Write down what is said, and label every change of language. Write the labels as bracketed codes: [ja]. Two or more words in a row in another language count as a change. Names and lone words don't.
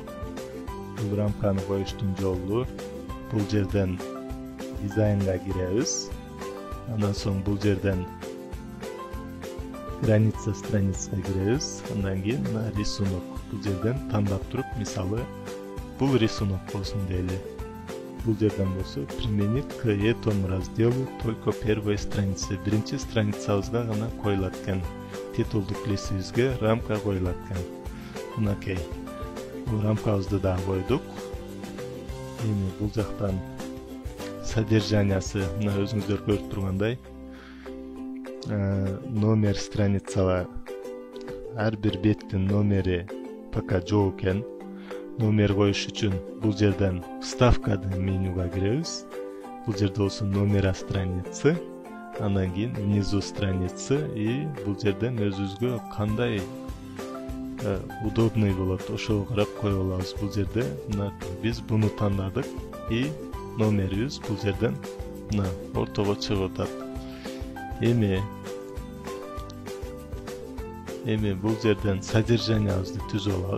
[ky] Бул рамканы коюштун жолу. Бул жерден дизайнга киребиз. Андан соң бул жерден страницага киребиз. Андан кийин рисунок. Бул жерден тандап туруп, мисалы, бул рисунок болсун дейли. Бул жерден болсо [ru] применить к этому разделу только первой страницы. [ky] Биринчи страницабызга гана коюлат экен. Титулдук листибизге рамка коюлат экен. Бул рамкабызды да койдук. Эми бул жактан содержаниясы мына өзүңүздөр көрүп тургандай, номер страницага ар бир беттин номери пока жок экен. Номер коюш үчүн бул жерден вставкадын менюга киребиз. Бул жерде болсо [ru] номера страницы, [ky] андан кийин [ru] внизу страницы [ky] и бул жерден өзүбүзгө кандай удобный болот, ошого карап коюп алабыз. Бул жерде биз буну тандадык и номерибиз бул жерден ортого чыгып атат. Эми бул жерден содержаниябызды түзүп алабыз.